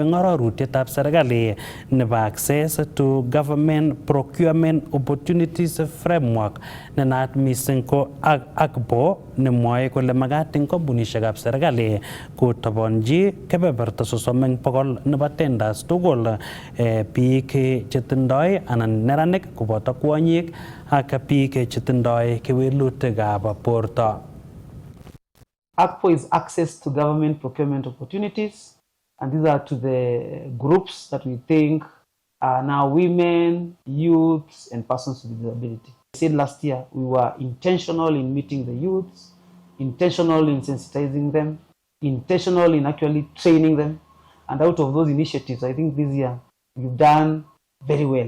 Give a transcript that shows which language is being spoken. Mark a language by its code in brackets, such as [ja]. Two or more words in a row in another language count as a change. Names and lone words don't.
[kln] eng arorutietab serikali nebo Access to Government Procurement Opportunities Framework ne naat mising ko AGPO nemwoe kole magat eng kampunisiekab serikali kotobonji kebeberta 30 eng bokol nebo tenders tugul biik chetindoi anan neranik koboto kwonyik ak biik chetindoi kewelutikab borto. [en] AGPO is access to government procurement opportunities, and these are to the groups that we think are now women, youths, and persons with disability. I said last year we were intentional in meeting the youths, intentional in sensitizing them, intentional in actually training them, and out of those initiatives, I think this year we've done very well.